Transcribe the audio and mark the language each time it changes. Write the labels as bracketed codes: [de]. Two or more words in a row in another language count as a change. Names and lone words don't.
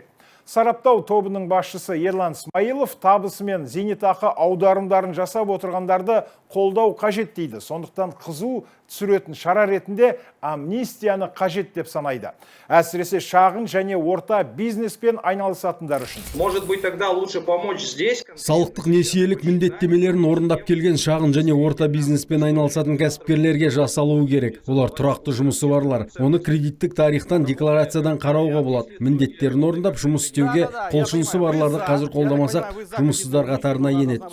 [kk] Сараптау тобының басшысы Ерлан Смайылов табысы мен зейнетақы аударымдарын жасап отырғандарды қолдау қажет дейді. Сондықтан қызу түсіретін шара ретінде амнистияны қажет деп санайды. Әсіресе шағын және орта бизнеспен айналысатындар үшін. [ru] Может быть, тогда лучше помочь здесь. [kk] Салықтық несиелік міндеттемелерін орындап келген шағын және орта бизнеспен айналысатын кәсіпкерлерге жасалуы керек. Олар тұрақты жұмысы барлар. Оны кредиттік тарихтан, декларациядан қарауға болады. Міндеттерін орындап жұмыс істеуге құлшынысы барларды қазір қолдамасақ, жұмыссыздар қатарына енеді.